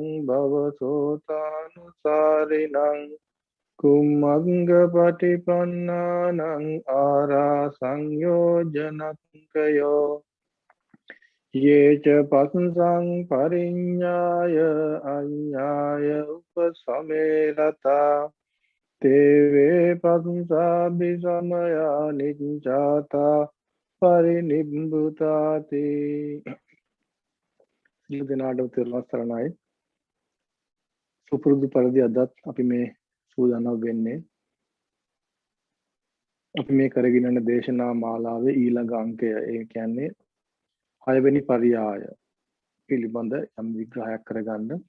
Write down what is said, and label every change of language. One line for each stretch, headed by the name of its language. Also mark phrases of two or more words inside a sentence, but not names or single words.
Pali: භවසෝතානුසාරිනං කුම්මංග පටිපන්නානං ආරා සංයෝජනකයෝ යේච පස්සං පරිඤ්ඤාය අඤ්ඤාය උපසමේලතා තේවේ පස්සාභි සමයා නිච්ඡාතා පරිනිබ්බුතාති
Sinhala: සියලු දෙනාටම තෙරුවන් සරණයි. සුපුරුදු පරිදි අදත් අපි මේ සූදානම් වෙන්නේ අපි මේ කරගෙන යන දේශනා මාලාවේ ඊළඟ අංකය. ඒ කියන්නේ 6 වෙනි පරියාය පිළිබඳ යම් විග්‍රහයක් කරගන්න.